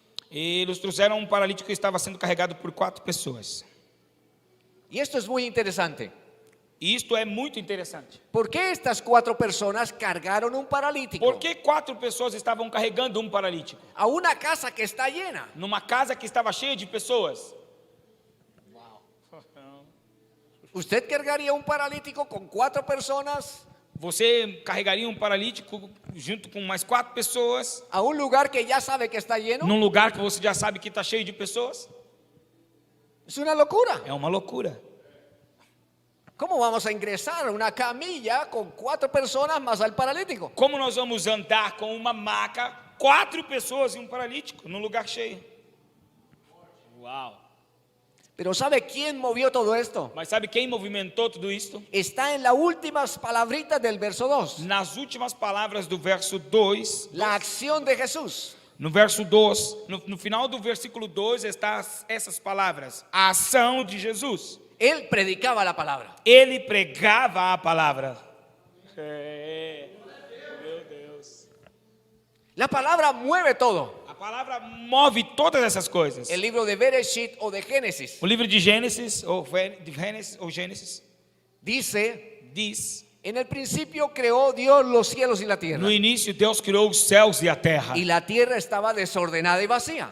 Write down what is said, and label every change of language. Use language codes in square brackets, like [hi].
[pt] E eles trouxeram um paralítico que estava sendo carregado por 4 pessoas. [es] Y esto es muy interesante. [pt] E isto é muito interessante. [es] ¿Por qué estas 4 personas cargaron un paralítico [pt] Por que 4 pessoas estavam carregando um paralítico? [es] a una casa que está llena? [pt] Numa casa que estava cheia de pessoas. [es] ¿Usted cargaría un paralítico con 4 personas [pt] Você carregaria um paralítico junto com mais 4 pessoas [es] a un lugar que ya sabe que está lleno? [pt] num lugar que você já sabe que está cheio de pessoas? [es] Es una locura. [pt] É uma loucura. [es] ¿Cómo vamos a ingresar a una camilla con 4 personas más al paralítico? [pt] Como nós vamos andar com uma maca, 4 pessoas e um paralítico num lugar cheio? Uau! [es] Pero ¿sabe quién movió todo esto? [pt] Mas sabe quem movimentou tudo isto? [es] Está en las últimas palabritas del verso 2. [pt] Nas últimas palavras do verso 2, [es] La acción de Jesús. [pt] no verso 2, no final do versículo 2 está essas palavras: a ação de Jesus. [es] Él predicaba la palabra. [pt] Ele pregava a palavra. Meu Deus. [es] La palabra mueve todo. [pt] A palavra move todas essas coisas. [es] El libro de Bereshit o de Génesis [pt] O livro de Gênesis ou Gênesis [es] dice, [pt] diz: [es] en el principio creó Dios los cielos y la tierra. [pt] no início Deus criou os céus e a terra. [es] Y la tierra estaba desordenada y vacía.